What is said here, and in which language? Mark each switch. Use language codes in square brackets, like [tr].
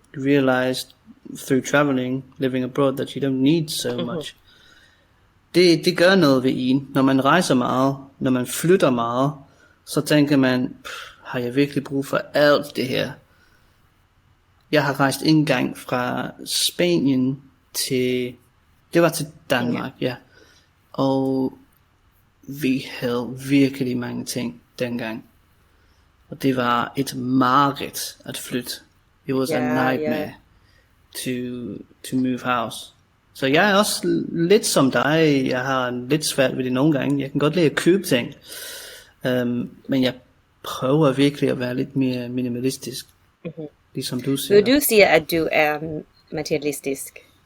[en] You realized through traveling, living abroad, that you don't need so much. [da] Det gør noget ved en. Når man rejser meget, når man flytter meget, så tænker man, har jeg virkelig brug for alt det her? Jeg har rejst en gang fra Spanien til, det var til Danmark, og vi havde virkelig mange ting dengang. Og det var et mareridt at flytte. [en] It was a nightmare to move house. [da] Så jeg er også lidt som dig. Jeg har lidt svært ved det nogle gange. Jeg kan godt lide at købe ting. Men jeg prøver virkelig at være lidt mere minimalistisk. Ligesom du siger. Vil du sige, at du er materialistisk?